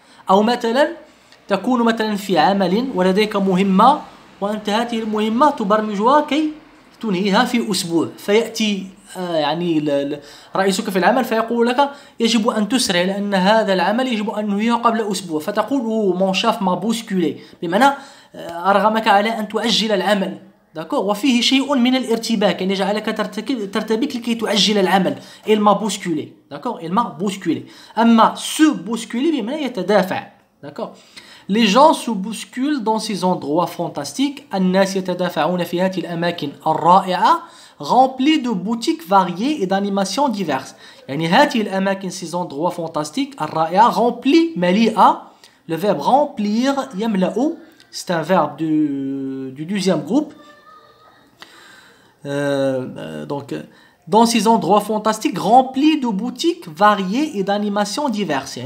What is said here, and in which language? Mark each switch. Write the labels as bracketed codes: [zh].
[ar] أو مثلا تكون مثلا في عمل ولديك مهمة وأنت هذه المهمة تبرمجها كي تنهيها في أسبوع، فيأتي يعني رئيسك في العمل فيقول لك يجب أن تسرع لأن هذا العمل يجب أن ننهيه قبل أسبوع، فتقول [fr] mon chef m'a bousculé [ar] بمعنى أرغمك على أن تعجل العمل. [fr] d'accord? [ar] وفيه شيء من الارتباك يعني يجعلك ترتبك لكي تعجل العمل. [fr] il m'a bousculé. d'accord? il m'a bousculé. [ar] أما se bousculer بمعنى يتدافع. [fr] d'accord? les gens se bousculent dans ces endroits fantastiques. [ar] الناس يتدافعون في هذه الأماكن الرائعة [fr] remplis de boutiques variées et d'animations diverses. [ar] يعني هذه الأماكن [fr] ces endroits fantastiques [ar] الرائعة remplis مليئة. [fr] le verbe remplir [ar] يملأ [fr] c'est un verbe du deuxième groupe. Donc dans ces endroits fantastiques remplis de boutiques variées et d'animations diverses.